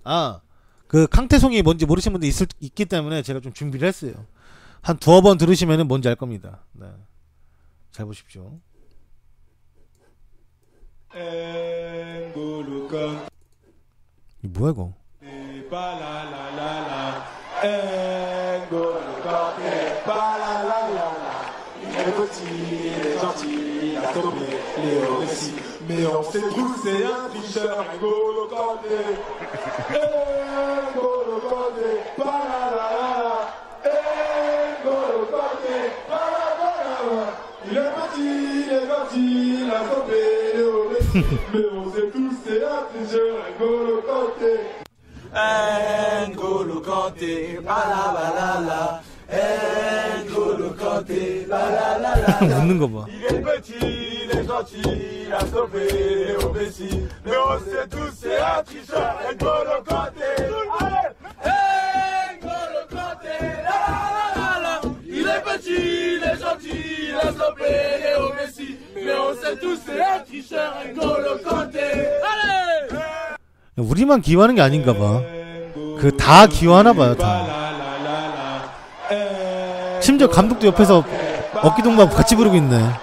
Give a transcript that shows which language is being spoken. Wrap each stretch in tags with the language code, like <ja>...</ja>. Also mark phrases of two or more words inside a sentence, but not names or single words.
<ko>그 캉테송이 뭔지 모르시는 분들 있기 때문에 제가 좀 준비를 했어요. 한 두어 번 들으시면은 뭔지 알 겁니다. 네. 잘 보십시오. 이 뭐야 이거?</ko> <fr>Mais on sait tous c'est un tricheur, N'Golo Kanté. N'Golo Kanté, palalala. N'Golo Kanté, palalala. Il est gentil, il a sauvé Léo Messi. Mais on sait tous c'est un tricheur, N'Golo Kanté. N'Golo Kanté, palalala. N'Golo Kanté, palalala.</fr> <ko>웃는 거 봐.</ko> <fr>Il est petit, il est gentil, il a sauvé Léo Messi. Mais on sait tous c'est un tricheur, N'Golo Kanté. N'Golo Kanté, la la la la. Il est petit, il est gentil, il a sauvé Léo Messi. Mais on sait tous c'est un tricheur, N'Golo Kanté. Allez!</fr> <ko>우리만 기여하는 게 아닌가 봐. 그 다 기여하나 봐요, 다. 심지어 감독도 옆에서 어깨동무하고 같이 부르고 있네.</ko>